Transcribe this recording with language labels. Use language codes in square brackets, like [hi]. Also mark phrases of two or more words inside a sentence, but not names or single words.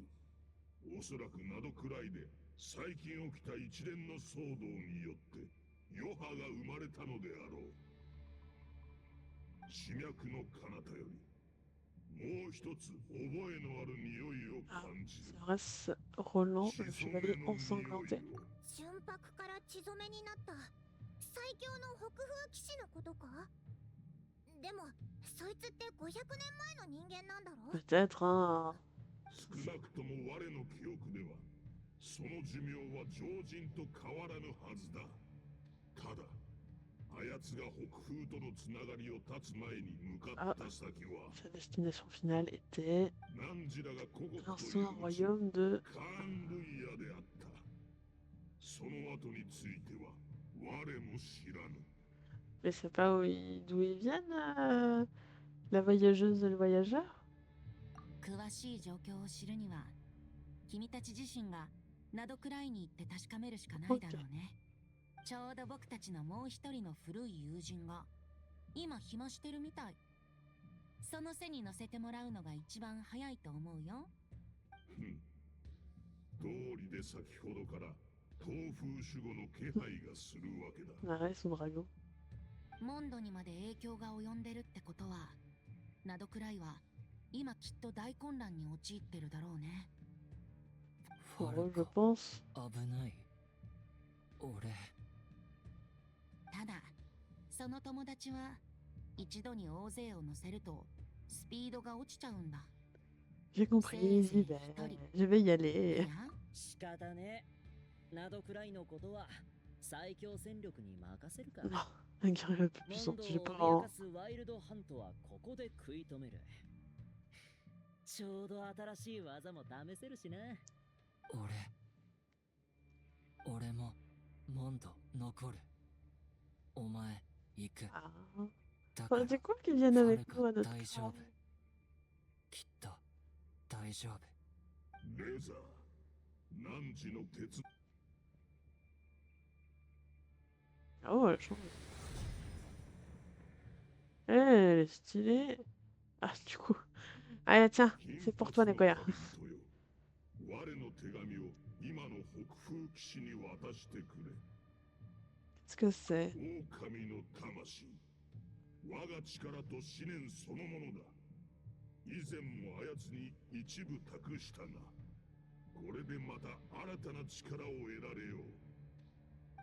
[ja] おそらく灘くらいで最近起きた一連の騒動によって余波が生まれたのであろう。地脈の彼方よりもう一つ覚えのある匂いを感じる。 [fr] Roland, le chevalier ensanglanté. [ja] 純白から血染めになった最強の北風騎士のことか？でもそいつって500年前の人間なんだろ？ [fr] Peut-être, hein. [ja] 少なくとも我の記憶ではその寿命は常人と変わらぬはずだ。ただあやつが北風とのつながりを断つ前に向かった先は [fr] Sa destination finale était [ja] 汝らが古国 [fr] un [ja] とい [fr] sous [ja] う [fr] un royaume de... [ja] カーンルイヤであった。その後については我も知らぬ。 [fr] Mais c'est pas d'où ils viennent, la voyageuse et le voyageur? [ja] 詳しい状況を知るには君たち自身がナドクライに行って確かめるしかないだろうね。ちょうど僕たちのもう一人の古い友人が今暇してるみたい。その背に乗せてもらうのが一番早いと思うよ。道理で先ほどから東風守護の気配がするわけだ。 [fr] Arrête son dragon. [ja] モンドにまで影響が及んでるってことは、ナドクライは今きっと大混乱に陥ってるだろうね。 [fr] Oh, je pense. [ja] 危ない。俺。ただ、その友達は一度に大勢を乗せるとスピードが落ちちゃうんだ。 [fr] J'ai compris, j'y vais. Je vais y aller. [ja] 仕方ねえ。ナドクライのことは最強戦力に任せるか。 [fr] Non, un guerrier un peu plus [ja] モンド [fr] puissant. J'ai [ja] を [fr] pas [ja] 脅 [fr] un... [ja] かすワイルドハントはここで食い止める。ちょうど新しい技も試せるしな。俺もモンド残る。お前行く。 [fr] Ah. [ja] だから [fr] C'est cool qu'ils viennent avec nous à notre [ja] 大丈 [fr] travail. [ja] 夫。きっと大丈夫。レザー、汝の鉄 [fr] Oh, elle change. Elle est stylée. Ah, du coup. Allez, tiens, c'est pour toi, Nekoya. [ja] 我の手紙を今の北風騎士に渡してくれ。 [fr] Qu'est-ce que c'est? [ja] 狼の魂、我が力と思念そのものだ。以前もあやつに一部託したが、これでまた新たな力を得られよう。